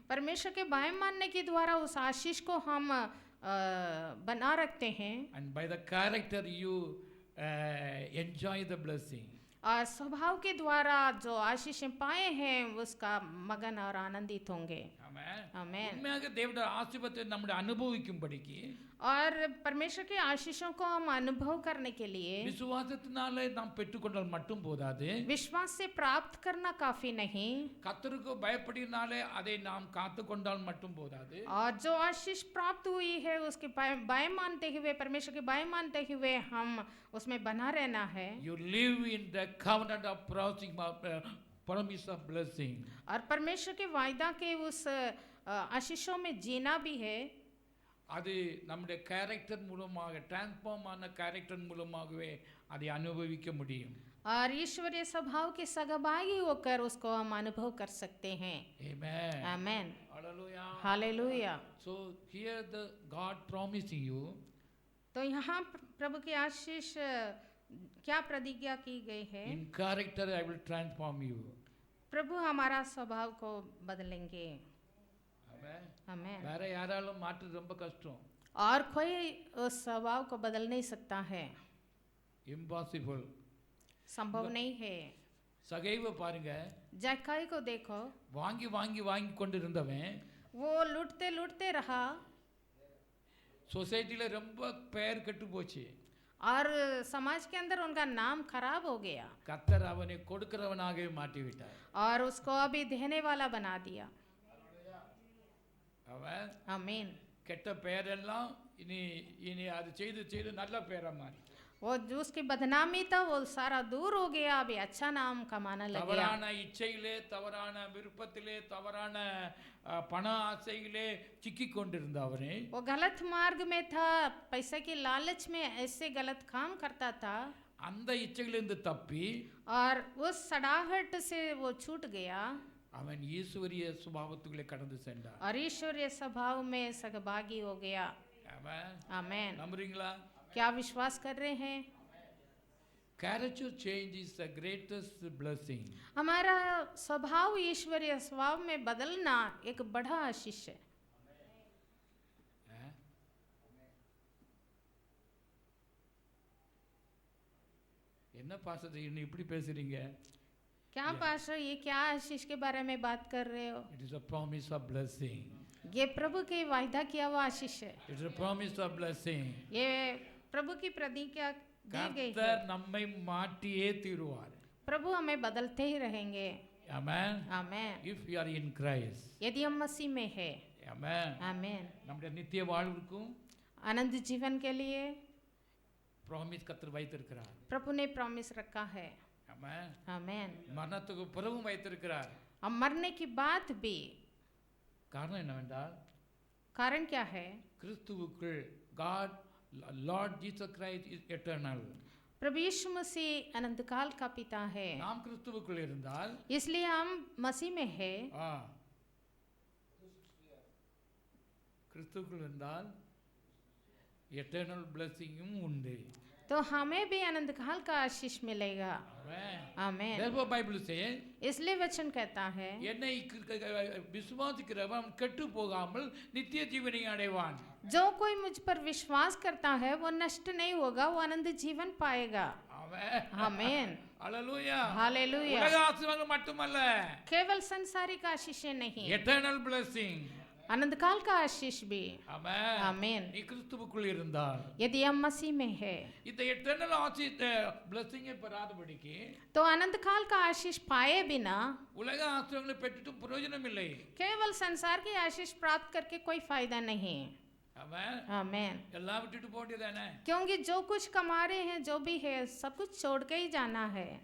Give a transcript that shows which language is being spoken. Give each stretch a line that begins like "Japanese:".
Hindi: परमेश्वर के भय मानने के द्वारा उस आशीष को हम बना रखते हैं,
English: and by the character you enjoy the blessing.
Hindi: और स्वभाव के द्वारा जो आशीषें पाए हैं उसका मगन और आनंदित होंगे।
Tamil: ஆமென்.
Hindi: आमेन।
Tamil: உண்மையாக தேவனுடைய ஆசீர்வாதத்தை நம்முடைய அனுபவிக்கும்படிக்கு
Hindi: और परमेश्वर के आशीषों को हम अनुभव करने के लिए
Tamil: விசுவாசத்தினாலே நாம் பெற்றுக்கொண்டால் மட்டும் போதாது,
Hindi: विश्वास से प्राप्त करना काफी नहीं,
Tamil: கர்த்தருக்கு பயப்படினாலே அதை நாம் காத்துக்கொண்டால் மட்டும் போதாது,
Hindi: और जो आशीष प्राप्त हुई है उसके बाय मानते हुए, परमेश्वर के बाय मानते हुए हम उसमें बना रहना है।
English: you live in the covenant of promise of blessing.
Hindi: और परमेश्वर के वायदा के उस आशीषों में जीना भी है।
Tamil: அது நம்முடைய கேரக்டர் மூலமாக டிரான்ஸ்ஃபார்ம் ஆன கேரக்டர் மூலமாகவே அதை அனுபவிக்க முடியும்.
Hindi: और ईश्वरीय स्वभाव के सहभागी होकर उसको हम अनुभव कर सकते हैं।
English: Amen.
Hindi: Amen.
English: Hallelujah.
Hindi: Hallelujah.
English: So here the God promising you,
Hindi: तो यहाँ प्रभु की आशीष क्या प्रतिज्ञा की गई है?
English: in character I will transform you.
Hindi: प्रभु हमारा स्वभाव को बदलेंगे।
English: Amen.
Hindi: आमेन।
Tamil: வேற யாராலும் மாற்றது ரொம்ப கஷ்டம்.
Hindi: और कोई उस स्वभाव को बदल नहीं सकता है,
English: Impossible.
Hindi: संभव नहीं है।
Tamil: சகைவ பாருங்க,
Hindi: जक्कई को देखो,
Tamil: வாங்கி வாங்கி வாங்கி கொண்டு இருந்தவன்
Hindi: वो लूटते लूटते रहा
Tamil: சொசைட்டில ரொம்ப பெயர் கெட்டு போச்சு.
Hindi: और समाज के अंदर उनका नाम खराब हो गया,
Tamil: கர்த்தர் அவனை கொடுக்கிறவனாகவே மாற்றி விட்டார்.
Hindi: और उसको अभी देने वाला बना दिया।
Tamil: அவன்
Hindi: आमीन।
Tamil: கெட்ட பெயரெல்லாம் இனி இனி அது செய்து செய்து நல்ல பெயரா மாறி,
Hindi: वो जो उसकी बदनामी था वो सारा दूर हो गया, अभी अच्छा नाम कमाने लग गया।
Tamil: தவறான இச்சையிலே, தவறான விருப்பத்திலே, தவறான பண ஆசையிலே சிக்கி கொண்டிருந்த அவனை
Hindi: वो गलत मार्ग में था, पैसे की लालच में ऐसे गलत काम करता था,
Tamil: அந்த இச்சையிலிருந்து தப்பி
Hindi: और उस सड़ाहट से वो छूट गया
Tamil: அவன் ஈஸ்வரிய சுபாவத்துக்குள்ளே கடந்து சென்றான்.
Hindi: और ईश्वरीय स्वभाव में सहभागी हो गया।
Tamil: அவன்
Hindi: आमेन।
Tamil: நம்புறீங்களா?
Hindi: क्या विश्वास कर रहे हैं?
English: Character change is the greatest blessing.
Hindi: हमारा स्वभाव ईश्वरीय स्वभाव में बदलना एक बड़ा आशीष है।
Tamil: என்ன பாஸ்டர் இன்னும் இப்படி பேசுறீங்க?
Hindi: क्या पास्टर, ये क्या आशीष के बारे में बात कर रहे हो?
English: It is a promise of blessing.
Hindi: ये प्रभु के वायदा किया हुआ आशीष है।
English: It is a promise of blessing.
Hindi: ये प्रभु की प्रतिज्ञा दी गई है।
Tamil: கர்த்தர் நம்மை மாற்றியே தீருவார்.
Hindi: प्रभु हमें बदलते ही रहेंगे।
English: Amen.
Hindi: Amen.
English: If we are in Christ.
Hindi: यदि हम मसीह में है।
English: Amen.
Hindi: आमेन।
Tamil: நம்முடைய நித்திய வாழ்வுக்கும்
Hindi: आनंद जीवन के लिए
Tamil: ப்ராமிஸ் கர்த்தர் வைத்திருக்கிறார்.
Hindi: प्रभु ने प्रॉमिस रखा है।
English: Amen.
Hindi: आमेन।
Tamil: மரணத்துக்கு பிறகும் வைத்திருக்கிறார்.
Hindi: अब मरने की बात भी,
Tamil: காரணம் என்னவென்றால்
Hindi: कारण क्या है?
Tamil: கிறிஸ்துவுக்குள்
English: God Lord Jesus Christ is eternal.
Hindi: प्रभु यीशु मसीह अनंत काल का पिता है,
Tamil: நாம் கிறிஸ்துவுக்குள் இருந்தால்
Hindi: इसलिए हम मसीह में है।
Tamil: கிறிஸ்துவுக்குள் இருந்தால் எட்டர்னல் பிளெஸிங்கும் உண்டு.
Hindi: तो हमें भी अनंत काल का आशीष मिलेगा। आमेन।
English: Therefore Bible says,
Hindi: इसलिए वचन कहता है,
Tamil: என்னை விசுவாசிக்கிறவன் கெட்டு போகாமல் நித்திய ஜீவனை அடைவான்.
Hindi: जो कोई मुझ पर विश्वास करता है वो नष्ट नहीं होगा, वो आनंद जीवन पाएगा। आमेन। हालेलुया। हालेलुया।
Tamil: உலக ஆசீர்வாதம் மட்டுமல்ல,
Hindi: केवल संसारिक आशीषें नहीं,
Tamil: எட்டர்னல் பிளெஸிங்,
Hindi: अनंत काल का आशीष भी।
Tamil: ஆமென்.
Hindi: आमेन।
Tamil: நீ கிறிஸ்துவுக்குள் இருந்தால்
Hindi: यदि हम मसीह में है
Tamil: இந்த எட்டர்னல் பிளெஸிங்கை பெறாதபடிக்கு
Hindi: तो अनंत काल का आशीष पाए बिना
Tamil: உலக ஆசீர்வாதங்களை பெற்றுட்டு பிரயோஜனம் இல்லை.
Hindi: केवल संसार की आशीष प्राप्त करके कोई फायदा नहीं।
Tamil: ஆமென்.
Hindi: आमेन।
Tamil: எல்லாம் விட்டுட்டு போடியதானே?
Hindi: क्योंकि जो कुछ कमा रहे हैं, जो भी है, सब कुछ छोड़ के ही जाना है।